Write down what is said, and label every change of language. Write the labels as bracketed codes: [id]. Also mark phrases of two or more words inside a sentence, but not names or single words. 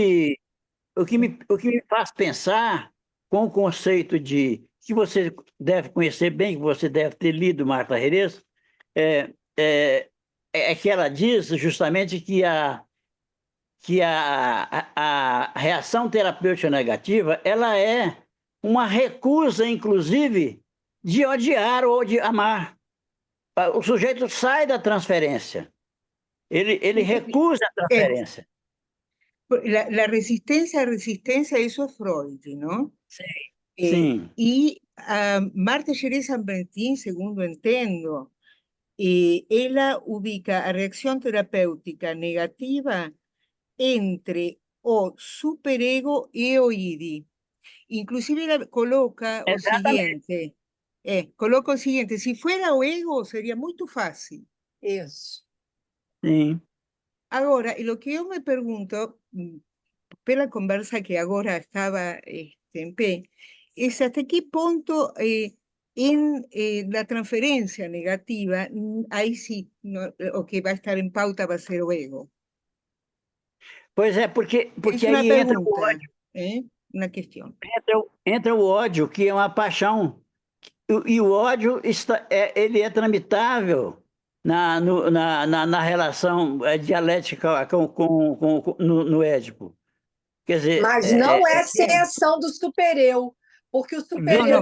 [pt] me, o que me faz pensar com o conceito que você deve conhecer bem, que você deve ter lido, Marta Reis, é, é, é que ela diz justamente que a reação terapêutica negativa ela é uma recusa, inclusive, de odiar ou de amar. O sujeito sai da transferência, ele recusa a é, transferência. [es] la resistencia, eso es Freud, ¿no? [pt] Sim. [es] Y Marta Xerez San Martín, [pt] segundo entendo, ela ubica a [es] reacción terapéutica [pt] negativa entre o superego e o id. Inclusive ela coloca o Exatamente. seguinte, [es] si fuera o ego sería muy fácil. [pt] Isso. Sim. Agora, e o que eu me pergunto, pela conversa que agora estava em pé, é até que ponto na transferência negativa, aí sim, o que vai estar em pauta vai ser o ego. Pois é, porque É uma aí entra pergunta. [es] Una cuestión. [pt] Entra o ódio, que é uma paixão, e o ódio ele é tramitável na relação dialética no Édipo. Quer dizer, Mas não é sem ação do super-eu, porque o super-eu